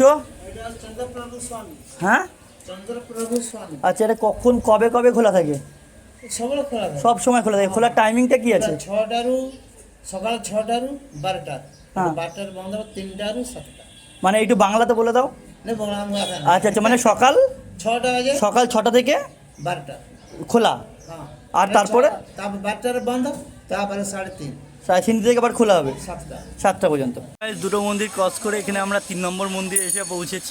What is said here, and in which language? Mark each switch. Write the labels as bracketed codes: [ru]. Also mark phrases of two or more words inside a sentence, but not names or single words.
[bn] চন্দ্রপ্রভু স্বামী, হ্যাঁ চন্দ্রপ্রভু স্বামী। আচ্ছা, এটা কখন কবে কবে খোলা থাকে? [or] ସବୁବେଳେ ଖୋଲା ଥାଏ। [bn] সব সময় খোলা থাকে। খোলার টাইমিংটা কি আছে? [or] 6টাରୁ ସକାଳ 6টাରୁ 12ଟା, [bn] হ্যাঁ। [or] 12টাରେ ବନ୍ଦ ହେବ 3টাରୁ 7ଟା। [bn] মানে একটু বাংলাতে বলে দাও। না বলা আমি আগে আচ্ছা আচ্ছা, মানে সকাল 6টা বাজে সকাল 6টা থেকে 12টা। খোলা, হ্যাঁ। আর তারপরে? তারপর 12টারে বন্ধ, তারপরে 3:30 3:30 থেকে আবার খোলা হবে 7টা। 7টা পর্যন্ত। দুটো মন্দির ক্রস করে এখানে আমরা 3 নম্বর মন্দিরে এসে পৌঁছেছি।